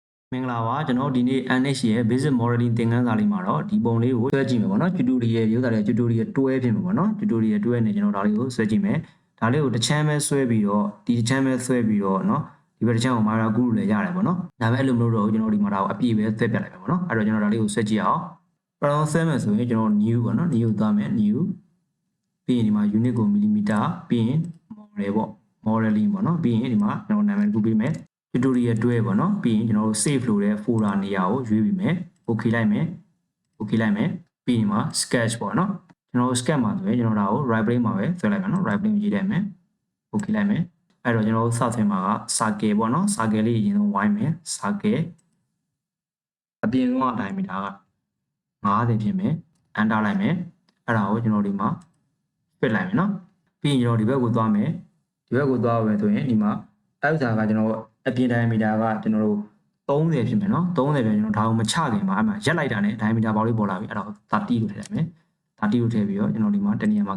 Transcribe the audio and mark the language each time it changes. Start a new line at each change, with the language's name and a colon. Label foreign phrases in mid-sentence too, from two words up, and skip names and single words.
Burmese: မင်္ဂလာပါကျွန်တော်ဒီနေ့ NH ရဲ့
English: basic modeling
Burmese: သင်ခန်းစာလေးမှာတော့ဒီပုံလေးကိုဆွဲကြည့်မယ်ပေါ့နော် tutorial ရိုးသားတဲ့ tutorial တွဲဖြစ်မှာပေါ့နော် tutorial တွဲနေကျွန်တော်ဒါလေးကိုဆွဲကြည့်မယ်ဒါလေးကိုတစ်ချမ်းပဲဆွဲပြီး တော့ဒီတစ်ချမ်းပဲဆွဲပြီးတော့เนาะဒီဘက်တစ်ချမ်းကိုမာရာကူလို့လည်းရတယ်ပေါ့နော်ဒါပေမဲ့အဲ့လိုမလုပ်တော့ကျွန်တော်ဒီမှာဒါကိုအပြည့်ပဲဆွဲပြလိုက်မယ်ပေါ့နော်အဲ့တော့ကျွန်တော်ဒါလေးကိုဆွဲ ကြည့်အောင်ပထမဆွဲမယ်ဆိုရင်ကျွန်တော် new ပေါ့နော် new သွားမယ် new ပြီးရင်ဒီမှာ unit ကို millimeter ပြီးရင် model ပေါ့ modeling ပေါ့နော်ပြီးရင်ဒီမှာကျွန်တော်နာမည်တစ်ခုပေးမယ် tutorial တွဲပေါ့နော်ပြီးရင်ကျွန်တော်တို့ save လို့တဲ့ folder နေရာကိုရွေးပြီးမယ် okay လိုက်မယ် okay လိုက်မယ်ပြီးရင်မှာ sketch ပေါ့နော်ကျွန်တော်တို့ sketch မှာဆိုရင်ကျွန်တော်ဒါကို
English: right plane
Burmese: မှာပဲဆွဲလိုက်မယ်နော်
English: right plane
Burmese: ရေးလိုက်မယ် okay လိုက်မယ်အဲ့တော့ကျွန်တော်တို့စသဖြင့်မှာက circle ပေါ့နော် circle လေးအရင်ဆုံးဝိုင်းမယ် circle အပြင်ဆုံးအတိုင်းမီတာက 50ဖြစ်မယ် enter လိုက်မယ်အဲ့ဒါကိုကျွန်တော်ဒီမှာ fit လိုက်မယ်နော်ပြီးရင်ကျွန်တော်ဒီဘက်ကိုသွားမယ်ဒီဘက်ကိုသွားမယ်ဆိုရင်ဒီမှာအဲ့ဒါကကျွန်တော်အပြင် diameter ကကျွန်တော်တို့30ဖြစ်မယ်နော်30ပြန်ကျွန်တော်ဒါကိုမချခင်မှာအဲ့မှာရက်လိုက်တာနဲ့ diameter ပေါက်လေးပေါ်လာပြီအဲ့ဒါကို30လို့ထည့်လိုက်မယ်30လို့ထည့်ပြီးတော့ကျွန်တော်ဒီမှာတနေရာမှာ